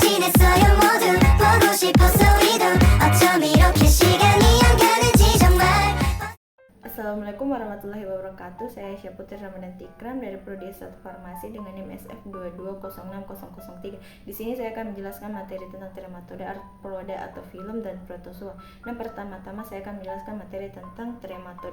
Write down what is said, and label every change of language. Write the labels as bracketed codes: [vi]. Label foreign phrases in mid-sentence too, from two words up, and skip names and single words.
[ko] 있어요 모두 보고 싶었어 우리도 어쩜 이렇게 시간이 안 가는지 정말. [ar] السلام عليكم ورحمة الله وبركاته. [id] Saya Syaputri Ramadan Tikram dari Prodi S1 Farmasi dengan NIM SF2206003. Di sini saya akan menjelaskan materi tentang trematoda, arthropoda atau filum dan protozoa. Nah, pertama-tama saya akan menjelaskan materi tentang trematoda.